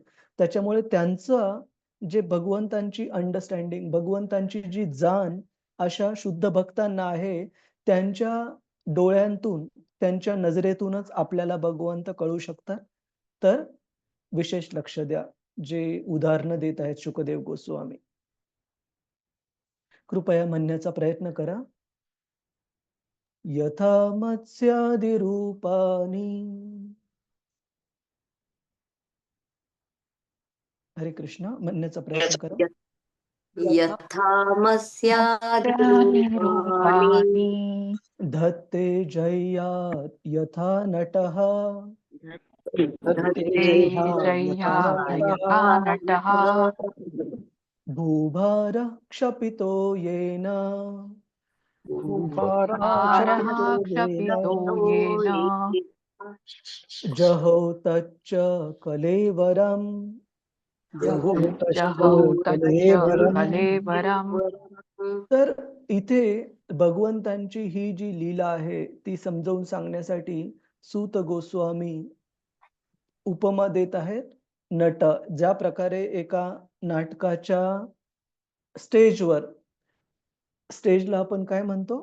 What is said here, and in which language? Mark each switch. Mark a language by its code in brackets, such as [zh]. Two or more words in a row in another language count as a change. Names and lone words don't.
[mr] त्याच्यामुळे त्यांचं जे भगवंतांची अंडरस्टँडिंग, भगवंतांची जी जाण अशा शुद्ध भक्तांना आहे, त्यांच्या डोळ्यांतून, त्यांच्या नजरेतूनच आपल्याला भगवंत कळू शकतात. तर विशेष लक्ष द्या, जे उदाहरणं देत आहेत शुकदेव गोस्वामी. कृपया म्हणण्याचा प्रयत्न करा. [sa] यथा मत्स्यादी रूपानी. [mr] हरे कृष्ण. म्हणण्याचा प्रयत्न करा. [sa] यथा मस्यादि रूपाणि धत्ते जय्यात् यथा नटः. धत्ते जह्यात् यथा नटः भूभारः क्षपितो येन. भारः क्षपितो येन जहौ तच्च कलेवरम्. जहौ तच्च कलेवरम्. [mr] तर इथे भगवंतांची ही जी लीला आहे ती समजावून सांगण्यासाठी सूत गोस्वामी उपमा देत आहेत. नट ज्या प्रकारे एका नाटकाच्या स्टेजला आपण काय म्हणतो?